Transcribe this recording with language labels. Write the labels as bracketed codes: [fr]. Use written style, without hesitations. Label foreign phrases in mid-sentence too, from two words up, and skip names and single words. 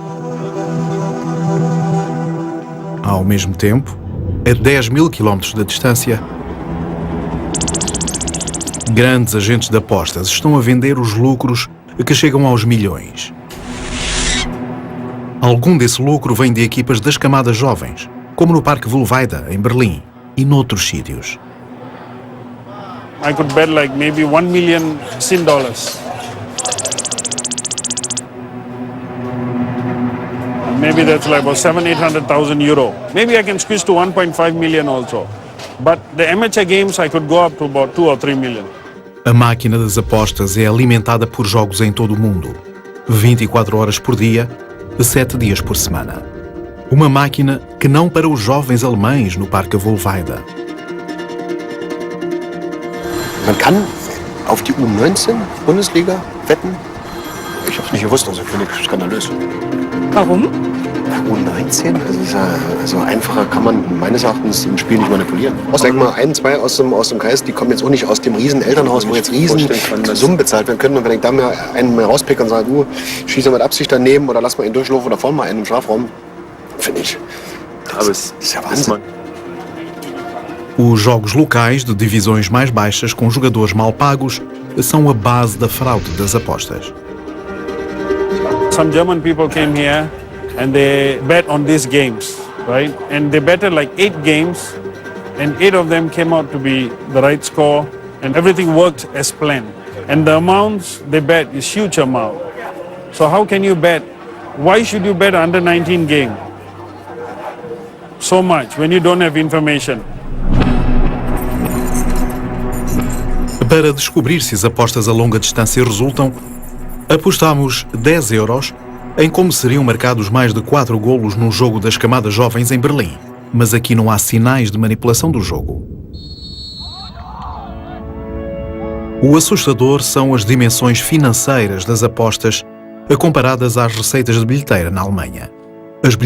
[pt] Ao mesmo tempo, a 10.000 quilómetros de distância, grandes agentes de apostas estão a vender os lucros que chegam aos milhões. Algum desse lucro vem de equipas das camadas jovens, como no Parque Wohlheide, em Berlim, e noutros sítios. [en] I could bet like maybe $1 million. Maybe that's like about 700,000-800,000 euro. Maybe I can squeeze to 1.5 million also. But the amateur games I could go up to about 2 or 3 million. [pt] A máquina das apostas é alimentada por jogos em todo o mundo, 24 horas por dia, 7 dias por semana. Uma máquina que não para os jovens alemães no Parque Wohlheide. [de] Man kann auf die U19 Bundesliga wetten. Ich habe es nicht gewusst, also finde ich skandalös. Warum? U19, das ist ja, also einfacher kann man meines Erachtens im Spiel nicht manipulieren. Denk mal, 1, 2 aus dem Kreis, die kommen jetzt auch nicht aus dem riesen Elternhaus, wo jetzt riesen Summen bezahlt werden können. Und wenn ich da mal einen mal rauspicken und sage, du, schieß mal mit Absicht daneben oder lass mal ihn durchlaufen oder vorne mal einen im Strafraum, finde ich. Aber es ist ja Wahnsinn. [pt] Os jogos locais de divisões mais baixas com jogadores mal pagos são a base da fraude das apostas. [en] Some German people came here and they bet on these games, right? And they betted like 8 games and 8 of them came out to be the right score and everything worked as planned. And the amounts they bet is huge amount. So how can you bet? Why should you bet under 19 game so much when you don't have information? [pt] Para descobrir se as apostas a longa distância resultam, apostamos 10 euros em como seriam marcados mais de 4 golos num jogo das camadas jovens em Berlim. Mas aqui não há sinais de manipulação do jogo. O assustador são as dimensões financeiras das apostas comparadas às receitas de bilheteira na Alemanha.